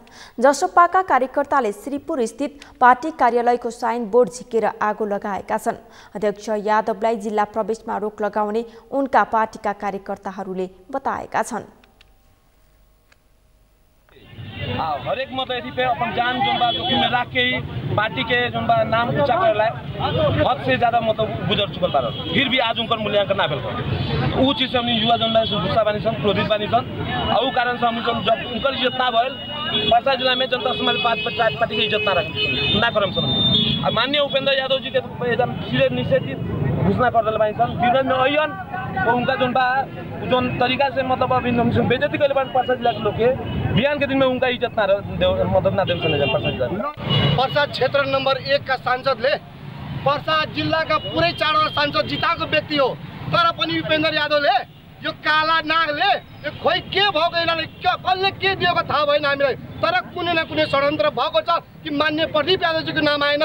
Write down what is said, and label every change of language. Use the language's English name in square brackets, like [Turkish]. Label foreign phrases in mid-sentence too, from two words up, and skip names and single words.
[Nepali] जसपाका कार्यकर्ताले श्रीपुर स्थित पार्टी कार्यालयको साइन बोर्ड झिकेर आगो लगाएका छन्। अध्यक्ष यादवलाई जिल्ला प्रवेशमा रोक लगाउने उनका पार्टीका कार्यकर्ताहरूले बताएका छन्। [Bhojpuri] हरेक मतलब पे अपन जान जोन बा जोखिम में रख के ही पार्टी के जोन बा नाम ऊंचा कर लाए हद से ज्यादा मतलब गुजर चुकल बार फिर भी आज उनकर मूल्यांकन ना भेल ऊ चीज से हमनी युवा जोन बा गुस्सा बानी सन, क्रोधित बानी सन। और ऊ कारण से हम जब उनकर इज्जत ना भइल पर्सा जिला में जनता समाज पार्टी की इज्जत ना करम सन। अब माननीय उपेन्द्र यादव जी के एकदम सीधे निषेधित घोषणा कर दिल बानी सन। विरोध में अयन उनका जोन बा जोन तरीका से मतलब अभी बेइज्जती कर बानी पर्सा जिला के लोग के बिहान के दिन में उनका इज्जत ना मतलब ना देम सन पर्सा जिला। [Nepali] पर्सा क्षेत्र नम्बर 1 का सांसदले पर्सा जिल्लाका पुरै 4 सांसद जिताएको व्यक्ति हो, तर पनि उपेन्द्र यादवले यो काला नागले यो खोइ के भएको यिनीहरूले कसले के दिएको थाहा भएन हामीलाई, तर कुनै न कुनै षड्यन्त्र भएको छ कि मान्य प्रदीप यादवजीको नाम आएन।